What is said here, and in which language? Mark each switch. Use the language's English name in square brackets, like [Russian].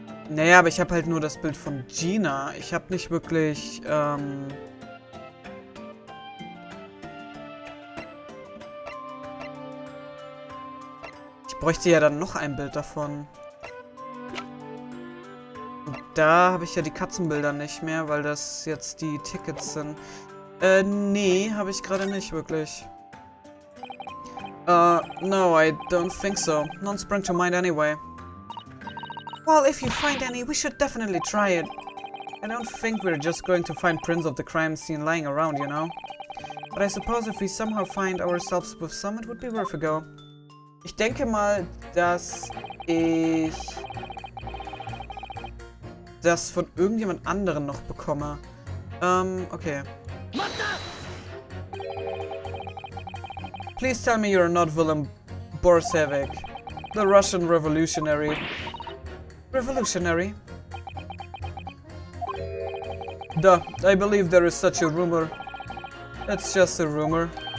[German] Naja, aber ich habe halt nur das Bild von Gina. Ich habe nicht wirklich, ich bräuchte ja dann noch ein Bild davon. Und da habe ich ja die Katzenbilder nicht mehr, weil das jetzt die Tickets sind. Nee, habe ich gerade nicht wirklich. [English] No, I don't think so. None sprang to mind anyway. Well, if you find any, we should definitely try it. I don't think we're just going to find prints of the crime scene lying around, you know? But I suppose if we somehow find ourselves with some, it would be worth a go. [German] Ich denke mal, dass ich das von irgendjemand anderen noch bekomme. Okay. [English] Please tell me you're not Willem Borsevik, the Russian revolutionary. Revolutionary? Duh, I believe there is such a rumor. It's just a rumor.